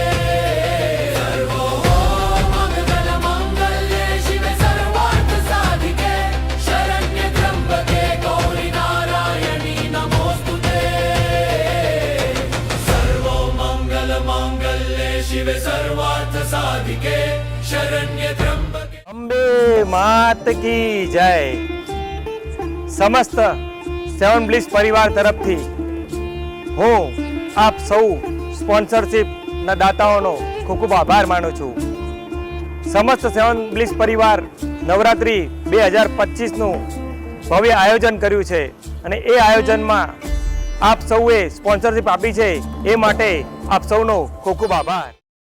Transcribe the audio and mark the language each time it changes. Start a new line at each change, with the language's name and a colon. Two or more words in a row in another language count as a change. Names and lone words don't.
Sanskrit: सर्वमंगल मांगल्ये शिवे सर्वार्थ साधिके शरण्य त्र्यंबके गौरी नारायणी नमोस्तुते. शिवे सर्वार्थ साधिके शरण्य त्र्यंबके.
Hindi: अंबे मात की जय.
Gujarati: સમસ્ત સેવન બ્લિસ પરિવાર તરફથી હું આપ સૌ સ્પોન્સરશિપના દાતાઓનો ખૂબ ખૂબ આભાર માનું છું. સમસ્ત સેવન બ્લિસ પરિવાર નવરાત્રિ 2025નું ભવ્ય આયોજન કર્યું છે અને એ આયોજનમાં આપ સૌએ સ્પોન્સરશિપ આપી છે એ માટે આપ સૌનો ખૂબ ખૂબ આભાર.